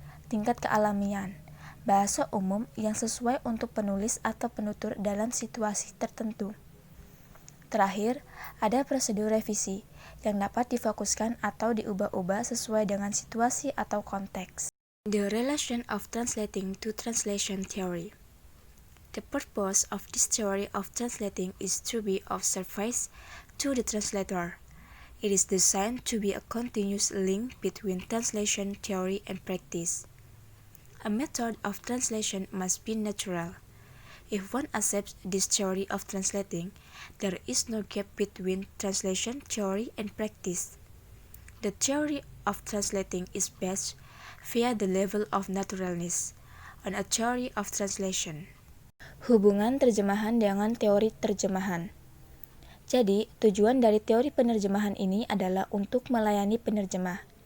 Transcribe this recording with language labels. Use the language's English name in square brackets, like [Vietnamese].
[Indonesian] Tingkat kealamian, bahasa umum yang sesuai untuk penulis atau penutur dalam situasi tertentu. Terakhir, ada prosedur revisi yang dapat difokuskan atau diubah-ubah sesuai dengan situasi atau konteks. [English] The relation of translating to translation theory. The purpose of this theory of translating is to be of service to the translator. It is designed to be a continuous link between translation theory and practice. A method of translation must be natural. If one accepts this theory of translating, there is no gap between translation theory and practice. The theory of translating is based via the level of naturalness on a theory of translation. [Indonesian] Hubungan terjemahan dengan teori terjemahan. Jadi, tujuan dari teori penerjemahan ini adalah untuk melayani penerjemah.